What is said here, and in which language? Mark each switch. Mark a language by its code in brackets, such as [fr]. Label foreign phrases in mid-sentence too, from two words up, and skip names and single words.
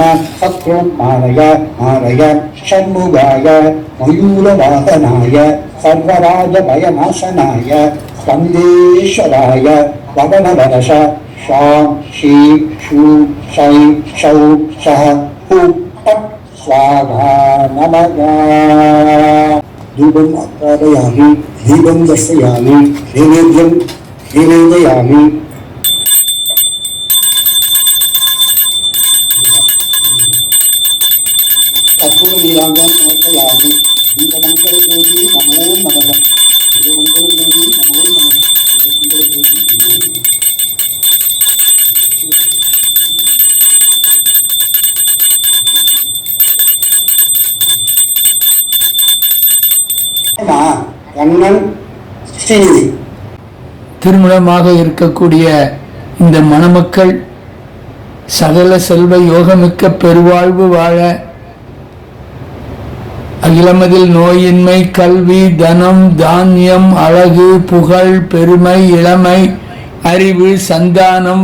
[sa] शत्रुं मारय मारय षण्मुगाय मयूरवाहनाय सर्वराजभयनाशनाय स्कन्देश्वराय पवनवरश शां शी शू शै शौ शः हु तत् स्वाहा नमः धूपम् आप्यामि दीपं दर्शयामि नैवेद्यं निवेदयामि कर्पूरनीराजनं समर्पयामि दीपमङ्गलज्योति नमो नमः दीपमङ्गलज्योति नमो नमः கண்ணன் ஸ்ரீநிதி. [ta] திருமணமாக இருக்கக்கூடிய இந்த மணமக்கள் சகல செல்வ யோகமிக்க பெருவாழ்வு வாழ, அகிலமதில் நோயின்மை, கல்வி, தனம், தானியம், அழகு, புகழ், பெருமை, இளமை, அறிவு, சந்தானம்,